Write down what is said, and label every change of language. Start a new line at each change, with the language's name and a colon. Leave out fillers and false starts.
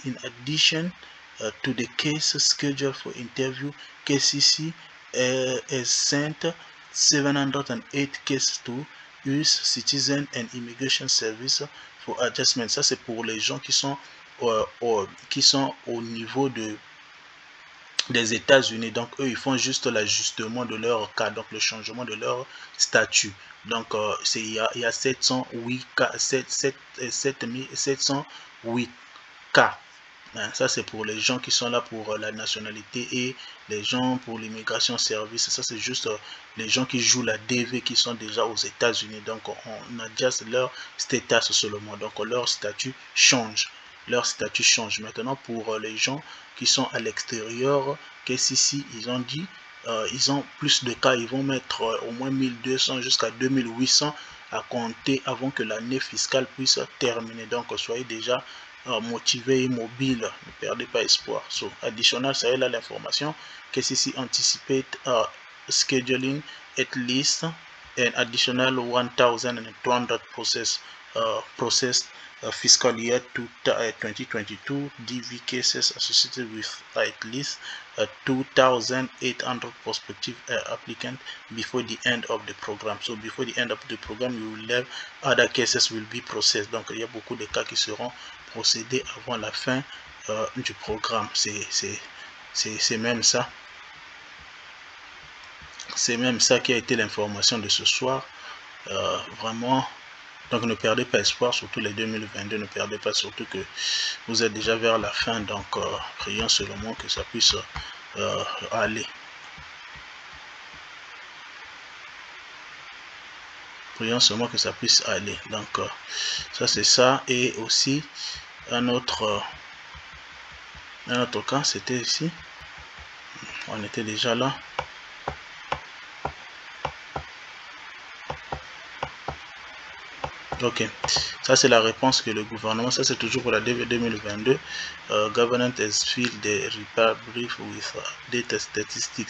English: In addition to the case scheduled for interview, KCC has sent 708 cases to US Citizen and Immigration Service for adjustment.
French: Ça, c'est pour les gens qui sont au niveau des États-Unis. Donc, eux, ils font juste l'ajustement de leur cas, donc le changement de leur statut. Donc, il y a 708 cas, 708 cas. Ça, c'est pour les gens qui sont là pour la nationalité, et les gens pour l'immigration service. Ça, c'est juste les gens qui jouent la DV qui sont déjà aux États-Unis. Donc, on adjuste leur status seulement. Donc, leur statut change. Maintenant, pour les gens qui sont à l'extérieur, qu'est-ce ici, ils ont dit, ils ont plus de cas. Ils vont mettre au moins 1200 jusqu'à 2800 à compter avant que l'année fiscale puisse terminer. Donc, soyez déjà motivé et mobile, ne perdez pas espoir.
English: So, additional,
French: ça est là l'information.
English: KCC anticipate scheduling at least an additional 1,200 processed fiscal year 2022 DV cases associated with at least 2,800 prospective applicants before the end of the program. So before the end of the program, you will have other cases will be processed.
French: Donc il y a beaucoup de cas qui seront procédés avant la fin du programme. C'est même ça. C'est même ça qui a été l'information de ce soir. Vraiment. Donc ne perdez pas espoir, surtout les 2022, ne perdez pas, surtout que vous êtes déjà vers la fin. Donc prions seulement que ça puisse aller. Prions seulement que ça puisse aller. Donc ça c'est ça. Et aussi un autre cas, c'était ici. On était déjà là. Ok, ça c'est la réponse que le gouvernement, ça c'est toujours pour la DV 2022.
English: Government has filled the Republic with data statistics.